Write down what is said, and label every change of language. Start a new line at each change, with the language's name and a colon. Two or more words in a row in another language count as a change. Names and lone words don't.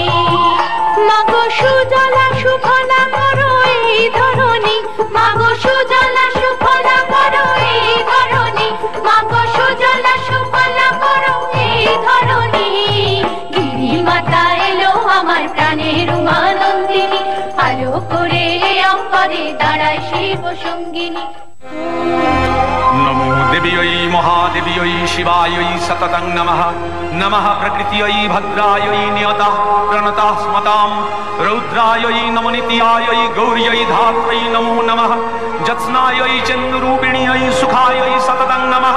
Bangla: মাগো সুজলা সুফলা করো এই ধরণী, মাগো সুজলা সুফলা করো এই ধরণী, মাগো সুজলা সুফলা করো এই ধরণী। গিরিমাতা এলো আমার প্রাণের উমানন্দিনী, আলো করে অঙ্গরে দাঁড়ায় শিব সঙ্গিনী।
Sanskrit: नमो देव्यै महादेव्यै शिवायै सततं नमः। नमः प्रकृत्यै भद्रायै नियतः प्रणतः स्मतां रौद्रायै नमनित्यायै गौर्यै धात्रै नमो नमः। जत्स्नायै चन्द्ररूपिण्यै सुखायै सततं नमः।